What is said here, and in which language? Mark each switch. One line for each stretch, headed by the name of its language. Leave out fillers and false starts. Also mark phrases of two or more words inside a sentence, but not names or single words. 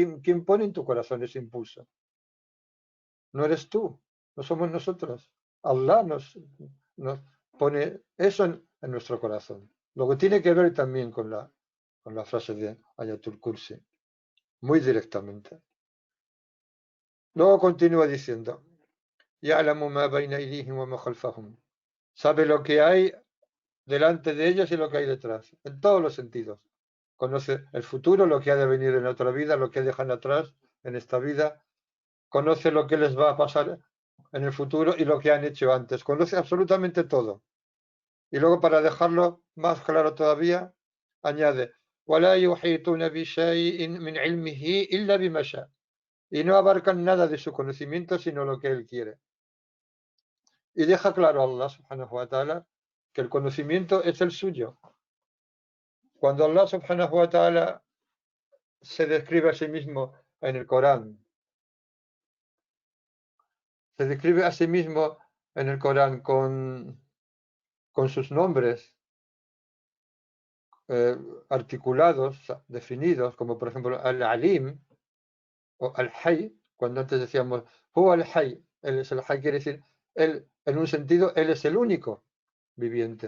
Spanish: ¿Quién pone en tu corazón ese impulso? No eres tú, no somos nosotros. Allah nos pone eso en nuestro corazón. Lo que tiene que ver también con la frase de Ayatul Kursi, muy directamente. Luego continúa diciendo,
Arabic: يَعْلَمُ مَا بَيْنَ أَيْدِيهِمْ وَمَا خَلْفَهُمْ.
Spanish: Sabe lo que hay delante de ellos y lo que hay detrás, en todos los sentidos. Conoce el futuro, lo que ha de venir en otra vida, lo que dejan atrás en esta vida. Conoce lo que les va a pasar en el futuro y lo que han hecho antes. Conoce absolutamente todo. Y luego, para dejarlo más claro todavía, añade,
Arabic: وَلَا يُحِيطُونَ بِشَيْءٍ مِنْ عِلْمِهِ إِلَّا بِمَا شَاءَ.
Spanish: Y no abarcan nada de su conocimiento sino lo que él quiere. Y deja claro a Allah
Arabic: سبحانه وتعالى
Spanish: que el conocimiento es el suyo. Cuando Allah
Arabic: سبحانه وتعالى
Spanish: se describe a sí mismo en el Corán, se describe a sí mismo en el Corán con sus nombres articulados, definidos, como por ejemplo Al-Alim o Al-Hayy, cuando antes decíamos
Arabic: هو الحي,
Spanish: él es el Hayy, quiere decir, él, en un sentido, él es el único viviente.